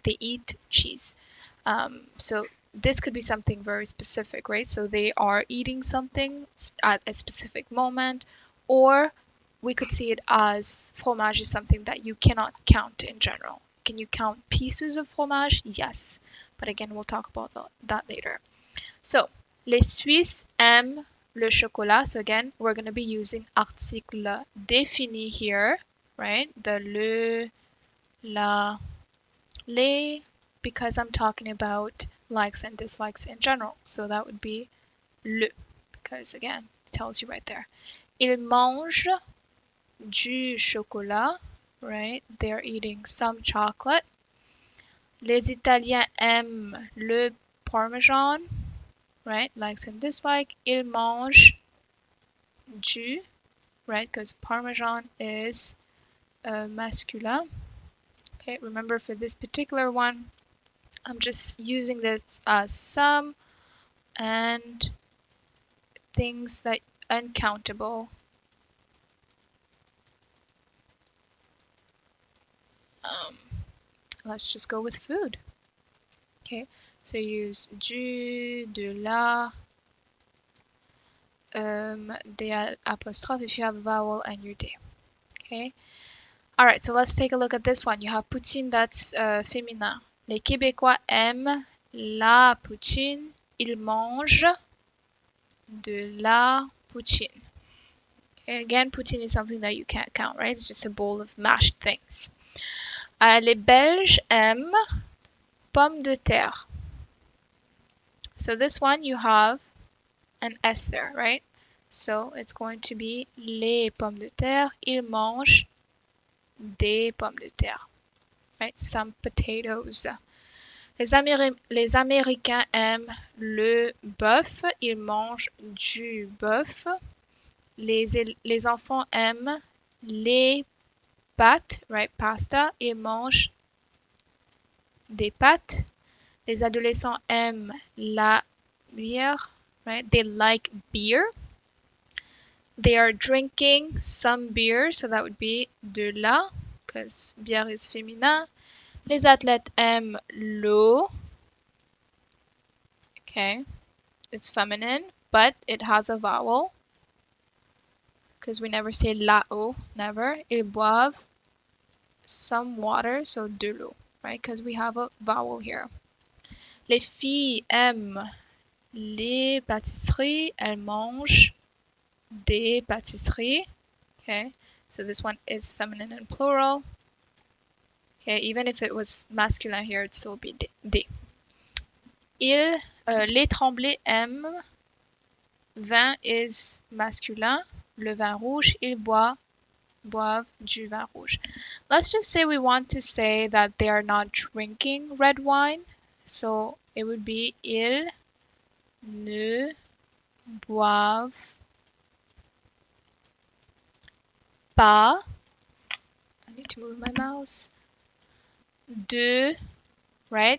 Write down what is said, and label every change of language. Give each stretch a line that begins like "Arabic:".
English: They eat cheese. So this could be something very specific, right? So they are eating something at a specific moment, or we could see it as fromage is something that you cannot count in general. Can you count pieces of fromage? Yes. But again, we'll talk about that later.
French: So, les Suisses aiment le chocolat.
English: So again, we're going to be using article défini here, right? The le, la, les, because I'm talking about likes and dislikes in general. So that would be le, because again, it tells you right there.
French: Ils mangent du chocolat, right?
English: They're eating some chocolate.
French: Les Italiens aiment le parmesan, right?
English: Likes and dislike.
French: Ils mangent du, right?
English: Because parmesan is masculin. Okay, remember for this particular one, I'm just using this as some and things that uncountable. Let's just go with food. Okay, so use du, de la, the apostrophe if you have a vowel and your de. Okay. All right, so let's take a look at this one. You have poutine, that's féminin.
French: Les Québécois aiment la poutine. Ils mangent de la poutine.
English: Okay, again, poutine is something that you can't count, right? It's just a bowl of mashed things.
French: Les Belges aiment pommes de terre.
English: So this one you have an S there, right? So it's going to be
French: les pommes de terre. Ils mangent des pommes de terre, right?
English: Some potatoes.
French: Les Américains aiment le bœuf. Ils mangent du bœuf. Les enfants aiment les pâtes, right? Pasta. Ils mangent des pâtes. Les adolescents aiment la bière, right?
English: They like beer. They are drinking some beer, so that would be de la, because bière is féminin.
French: Les athlètes aiment l'eau.
English: Okay, it's feminine, but it has a vowel, because we never say la eau, never.
French: Ils boivent
English: some water,
French: so de l'eau, right?
English: Because we have a vowel here.
French: Les filles aiment les pâtisseries. Elles mangent des pâtisseries.
English: Okay, so this one is feminine and plural. Okay, even if it was masculine here, it'd still be des.
French: Les Tremblay aiment. Vin is masculin. Le vin rouge. Ils boivent du vin rouge.
English: Let's just say we want to say that they are not drinking red wine. So it would be
French: ils ne boivent pas.
English: I need to move my mouse. De, right?